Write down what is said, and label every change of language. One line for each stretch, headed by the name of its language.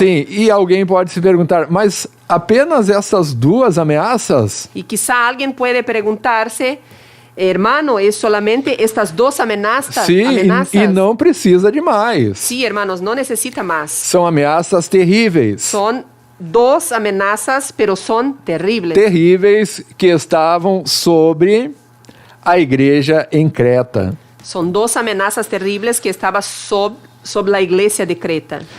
Portuguese: Sim, e alguém pode se perguntar, mas apenas essas duas ameaças?
Spanish: Y quizá alguien puede preguntarse, hermano, ¿es solamente estas dos amenazas?
Portuguese: Sim, e não precisa de mais.
Spanish: Sí, hermanos, no necesita más.
Portuguese: São ameaças terríveis.
Spanish: Son dos amenazas, pero son terribles.
Portuguese: Terríveis que estavam sobre a igreja em Creta.
Spanish: Son dos amenazas terribles que estaban sobre la iglesia de Creta.